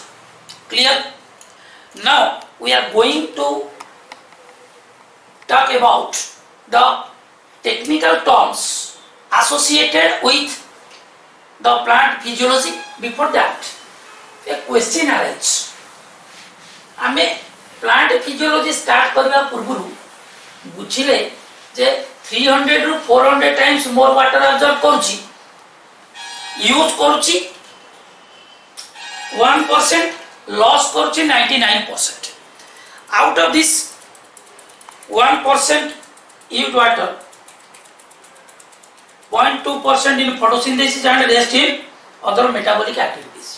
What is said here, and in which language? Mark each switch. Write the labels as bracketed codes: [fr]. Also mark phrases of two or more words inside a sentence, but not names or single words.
[en] Clear? Now we are going to talk about the technical terms associated with the plant physiology. Before that, a question arises. [or] ଆମେ [en] plant physiology start [or] କରିବା ପୂର୍ବରୁ ବୁଝିଲେ ଯେ 300 ରୁ 400 [en] times more water absorb [or] କରୁଛି, ୟୁଜ୍ କରୁଛି 1%, ଲସ୍ କରୁଛି 99%. [en] out of this 1% used water, 0.2% in photosynthesis and rest in other metabolic activities.